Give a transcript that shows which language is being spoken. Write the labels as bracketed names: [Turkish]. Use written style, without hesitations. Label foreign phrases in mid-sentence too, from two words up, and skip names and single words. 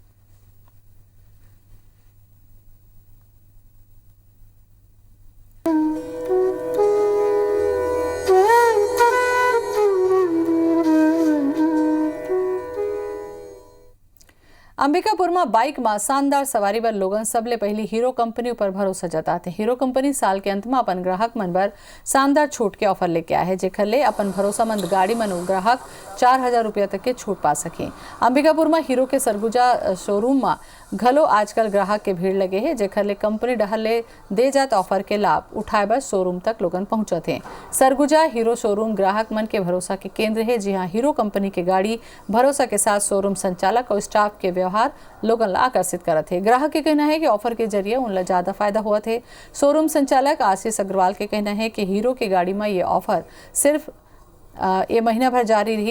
[Chhattisgarhi] अंबिकापुर में बाइक में शानदार सवारी पर लोगन सबले पहली हीरो कंपनी पर भरोसा जताते। हीरो कंपनी साल के अंत में अपन ग्राहक मन पर शानदार छूट के ऑफर लेके आया है, जेखर ले अपन भरोसामंद गाड़ी मन ग्राहक 4,000 रुपया तक के छूट पा सके। अंबिकापुर में हीरो के सरगुजा शोरूम में घलो आजकल ग्राहक के भीड़ लगे है, जेखर ले कंपनी डहर ले दे जात ऑफर के लाभ उठाए बर शोरूम तक लोगन पहुंचत हैं। सरगुजा हीरो शोरूम ग्राहक मन के भरोसा के केंद्र है। जी हाँ, हीरो कंपनी के गाड़ी भरोसा के साथ शोरूम संचालक और स्टाफ के व्यवहार लोगन ला आकर्षित करत है। ग्राहक के कहना है कि ऑफर के जरिए उनला ज्यादा फायदा हुआ थे। शोरूम संचालक आशीष अग्रवाल के कहना है कि हीरो की गाड़ी में ये ऑफर सिर्फ ये महीना भर जारी रही।